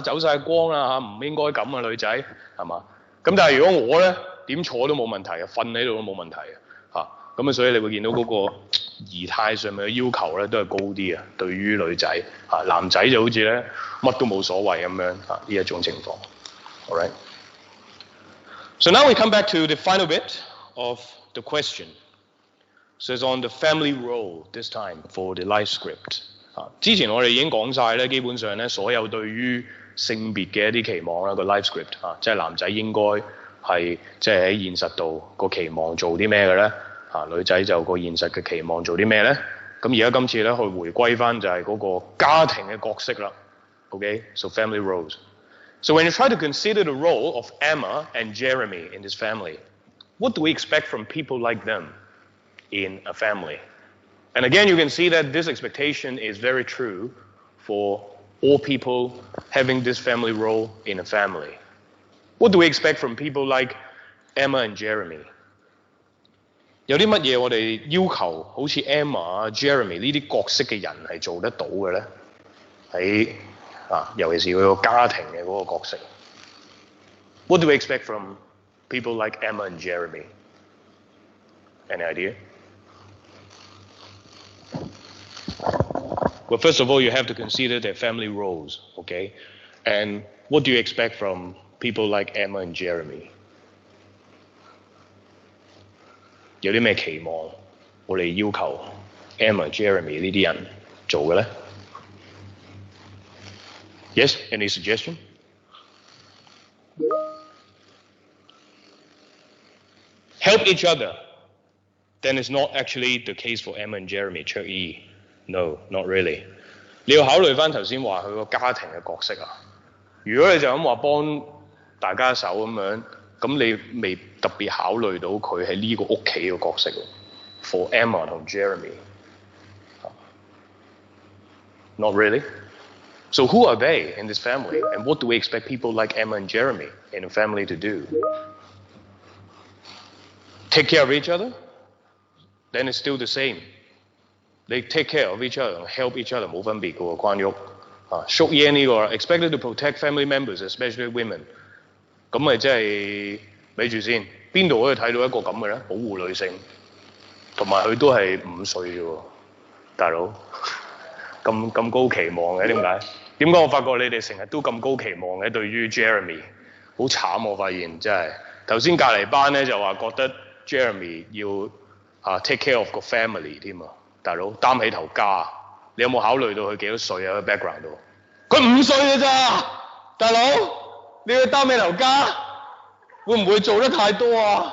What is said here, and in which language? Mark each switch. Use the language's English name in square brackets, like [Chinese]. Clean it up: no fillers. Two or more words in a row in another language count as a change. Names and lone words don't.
[Cantonese] 走晒光啦嚇，唔應該咁啊女仔係嘛？咁但係如果我咧點坐都冇問題嘅，瞓喺度都冇問題嘅嚇。咁啊，所以你會見到嗰個儀態上面嘅要求咧，都係高啲啊。對於女仔嚇，男仔就好似咧乜都冇所謂咁樣嚇，呢一種情況。 [English] All right. So now we come back to the final bit of the question. So it's on the family role this time for the life script. [Cantonese] 之前我哋已經講晒咧，基本上咧所有對於性別嘅一啲期望啦，個 [English] life script [Cantonese] 即係男仔應該係即係喺現實度個期望做啲咩嘅咧？女仔就個現實嘅期望做啲咩咧？咁而家今次咧去回歸翻就係嗰個家庭嘅角色啦。 [English] Okay, so family roles. So when you try to consider the role of Emma and Jeremy in this family, what do we expect from people like them in a family? And again, you can see that this expectation is very true for all people having this family role in a family. What do we expect from people like Emma and Jeremy? [Cantonese] 有啲乜嘢我哋要求好似 Emma、Jeremy 呢啲角色嘅人係做得到嘅咧？喺尤其是佢個家庭嘅嗰個角色。 [English] What do we expect from people like Emma and Jeremy? Any idea? Well, first of all, you have to consider their family roles, okay? And what do you expect from people like Emma and Jeremy? [Cantonese] 有啲咩期望我哋要求 Emma、Jeremy 呢啲人做嘅咧 ？ [English] Yes, any suggestion? Help each other. Then it's not actually the case for Emma and Jeremy 卓意 No, not really. [Cantonese] 你要考慮翻頭先話佢個家庭嘅角色啊。如果你就咁話幫大家手咁樣，咁你未特別考慮到佢喺呢個屋企嘅角色 For Emma 同 Jeremy. [English] Not really. So who are they in this family? And what do we expect people like Emma and Jeremy in a family to do? Take care of each other? Then it's still the same. They take care of each other and help each other [Cantonese] 冇分別嘅喎，關於淑英呢個 [English] expected to protect family members, especially women. [Cantonese] 咁咪即係咪住先？邊度可以睇到一個咁嘅咧？保護女性，同埋佢都係5歲啫喎，大佬咁高期望嘅點解？點解我發覺你哋成日都咁高期望嘅？對於 Jeremy 好慘，我發現真係頭先隔離班咧就話覺得 Jeremy 要 [English] take care of [Cantonese] 個 family 添啊，大佬擔起頭家，你有冇考慮到佢幾多歲啊？喺 background 度，佢5歲嘅咋，大佬你要擔起頭家，會唔會做得太多啊？